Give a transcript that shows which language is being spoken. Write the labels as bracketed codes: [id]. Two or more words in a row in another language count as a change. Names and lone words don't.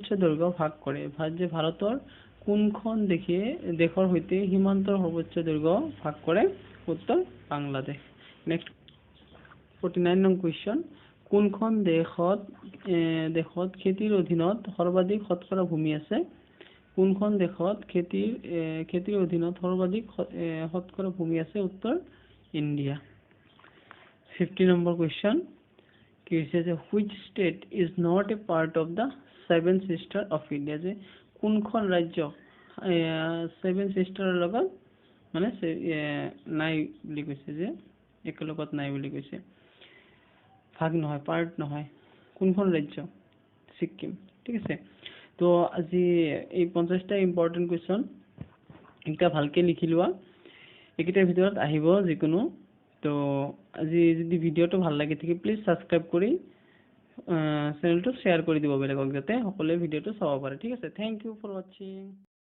[as] দৈৰ্ঘ্য ভাগ কৰে যে ভাৰতৰ কোনখন দেশৰ সৈতে সীমান্তৰ সৰ্বোচ্চ দৈৰ্ঘ্য ভাগ কৰে উত্তৰ বাংলাদেশ নেক্সট 49 নং question কোনখন দেশত খেতিৰ অধীনত সৰ্বাধিক শতকৰা ভূমি আছে কোনখন দেশত খেতিৰ অধীনত সৰ্বাধিক শতকৰা ভূমি আছে উত্তৰ ইণ্ডিয়া 50 নম্বৰ question কি হৈছে যে [en] which state is not a part of the seven sister of India [as] যে কোনখন ৰাজ্য [en] seven sister [as] লগত মানে নাই বুলি কৈছে যে একেলগত নাই বুলি কৈছে ভাগ নহয় পাৰ্ট নহয় কোনখন ৰাজ্য সিকিম ঠিক আছে তো আজি এই 50টা [en] important question [as] এটা ভালকে লিখি লোৱা একিটাৰ ভিতৰত আহিব যিকোনো তো আজি যদি ভিডিওটো ভাল লাগে থাকে [en] please subscribe [as] কৰি চেনেলটো শেয়াৰ কৰি দিব বেলেগক যাতে সকলোৱে ভিডিওটো চাব পাৰে ঠিক আছে [en] thank you for watching